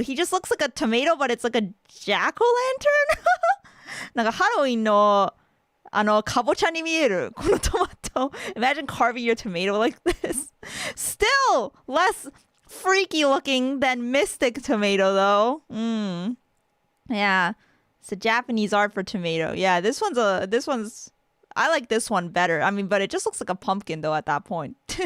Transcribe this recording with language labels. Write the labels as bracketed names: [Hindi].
[English] He just looks like a tomato, but it's like a jack-o'-lantern? [Japanese] なんかハロウィンのかぼちゃに見えるこのトマト。 [English] Imagine carving your tomato like this. Still less freaky looking than Mystic Tomato though. Yeah. It's a Japanese art for tomato. Yeah, this one's I like this one better. I mean, but it just looks like a pumpkin though at that point.